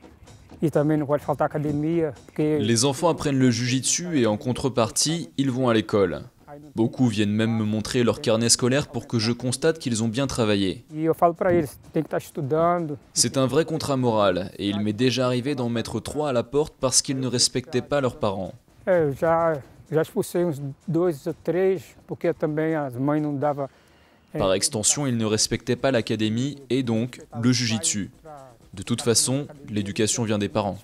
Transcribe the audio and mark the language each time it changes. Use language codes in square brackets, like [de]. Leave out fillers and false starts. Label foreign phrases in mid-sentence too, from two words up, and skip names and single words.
[pt] E também não pode faltar academia, porque... [fr] Les enfants apprennent le jiu-jitsu et en contrepartie, ils vont à l'école. Beaucoup viennent même me montrer leur carnet scolaire pour que je constate qu'ils ont bien travaillé. [pt] E eu falo para eles, tem que estar estudando. [fr] C'est un vrai contrat moral et il m'est déjà arrivé d'en mettre 3 à la porte parce qu'ils ne respectaient pas leurs parents. [pt] Eu já expulsei uns 2 ou 3, porque também as mães não davam... [fr] Par extension, ils ne respectaient pas l'académie et donc le jiu-jitsu. De toute façon, l'éducation vient des parents.